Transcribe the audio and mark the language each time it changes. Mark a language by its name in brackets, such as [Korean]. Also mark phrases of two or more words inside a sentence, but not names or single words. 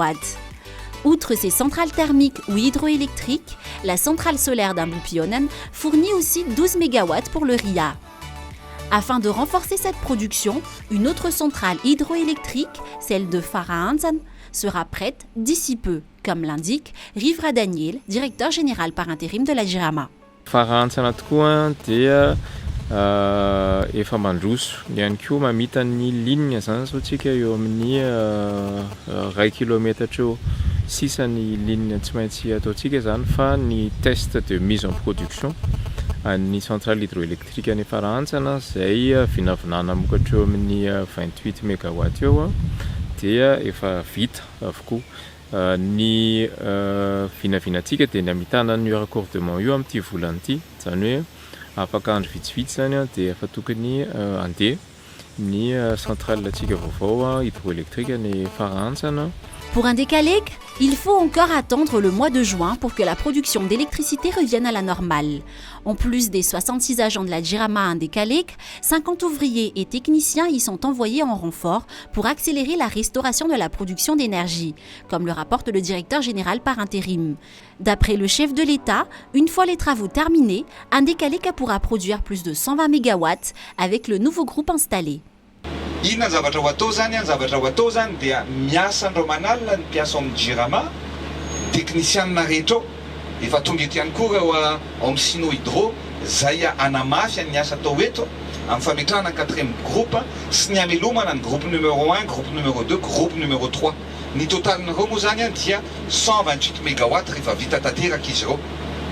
[French] Outre ces centrales thermiques ou hydroélectriques, la centrale solaire d'Ambupionen fournit aussi 12 MW pour le RIA. Afin de renforcer cette production, une autre centrale hydroélectrique, celle de Farahanzan, sera prête d'ici peu, comme l'indique Rivra Daniel, directeur général par intérim de la Jirama. [Malagasy] Farahantsana tokoa dia efa mandroso ihany koa mamita ny ligne zany zao tsika eo amin'ny 1 kilometatra eo sisan'ny ligne tsy maintsy ataontsika zany fa ny [French] test de mise en production [Malagasy] ny [French] centrale hydroélectrique [Malagasy] any Farahantsana izay vinavinana mokatra eo amin'ny 28 MW eo dia efa vita avokoa. Ny vinavinantsika dia ny amitana ny raccordement io amin'ity volana ity, zany hoe afaka andro vitsivitsy zany dia efa tokony andeha ny centrale tsika vaovao hydroélectrique any Farahantsana. [French] Pour Indekalek, il faut encore attendre le mois de juin pour que la production d'électricité revienne à la normale. En plus des 66 agents de la Jirama à Indekalek, 50 ouvriers et techniciens y sont envoyés en renfort pour accélérer la restauration de la production d'énergie, comme le rapporte le directeur général par intérim. D'après le chef de l'État, une fois les travaux terminés, Indekalek pourra produire plus de 120 MW avec le nouveau groupe installé. [Malagasy] Inona ny zavatra ho atao zany, ny zavatra ho atao zany dia miasa andro manalina ny mpiasa amin'ny Jirama, teknisianina rehetra ao, efa tonga eto ihany koa ao amin'ny Sino Hydro, izay hanamafy ny asa atao eto amin'ny fametrahana ny 4e groupe sy ny hamelomana ny [French] groupe numéro 1, groupe numéro 2, groupe numéro 3. [Malagasy] Ny totalin'ireo moa zany dia 128 MW rehefa vita tanteraka izy ireo.